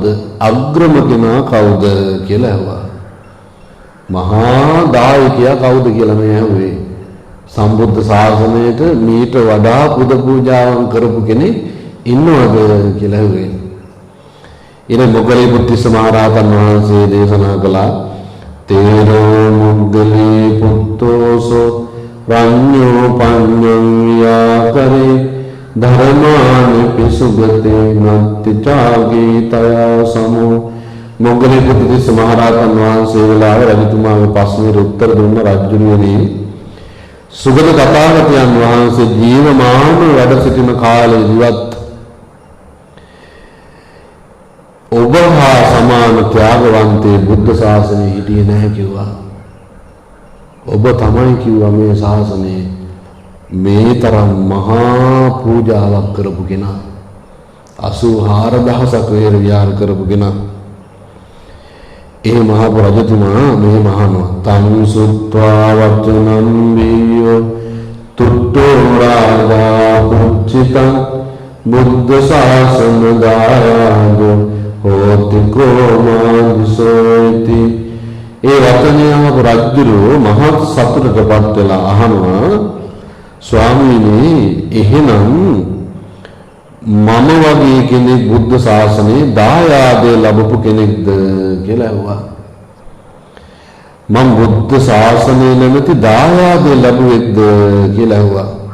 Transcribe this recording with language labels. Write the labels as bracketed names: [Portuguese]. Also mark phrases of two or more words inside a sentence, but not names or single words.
[Sinhala] අග්‍රම කෙනා කවුද කියලා ඇහුවා. මහා දායකයා කවුද කියලා මේ ඇහුවේ. සම්බුද්ධ ශාසනයට මීට වඩා පුද පූජාවන් කරපු කෙනෙක් ඉන්නවද කියලා ඇහුවේ. ඊට මොග්ගලී පුත්තිස්ස මහ රහතන් වහන්සේ දේශනා කළා [Pali] තේරෝ මොග්ගලී පුත්තෝසෝ රඤ්ඤෝ පඤ්ඤං යාකරේ ධර්මානි පිසුගතේ නත්ති චාගී තයා සමෝ. [Sinhala] මොග්ගලී පුත්තිස්ස මහ රහතන් වහන්සේ වෙලාව රජතුමාගේ ප්‍රශ්නෙට උත්තර දුන්න රජුණියනි සුගත තථාගතයන් වහන්සේ ජීවමානව වැඩ සිටින කාලයේදීවත් ඔබ හා සමාන ත්‍යාගවන්තේ බුද්ධ ශාසනයේ හිටියේ නැහැ කිව්වා. ඔබ තමයි කිව්වා මේ ශාසනයේ මේ තරම් මහා පූජාවක් කරපු කෙනා 84000ක් විහෙර විහාර කරපු කෙනා. ඒ මහා රජතුමා මේ [Pali] මහානවා තං සුත්වා වචනං වීයෝ තුට්ඨෝ රාජා පුච්චිතං බුද්ධ ශාසන දායෝ හෝති කෝමාදිසෝති. [Sinhala] ඒ වචනයම රජුරු මහත් සතුටටපත් වෙලා අහනවා ස්වාමීනි එහෙනම් මම වගේ කෙනෙක් බුද්ධ ශාසනයේ දායාදේ ලැබපු කෙනෙක්ද කියලා ඇහුවා. මම බුද්ධ ශාසනයේ නැමැති දායාදේ ලැබුවෙක්ද කියලා ඇහුවා.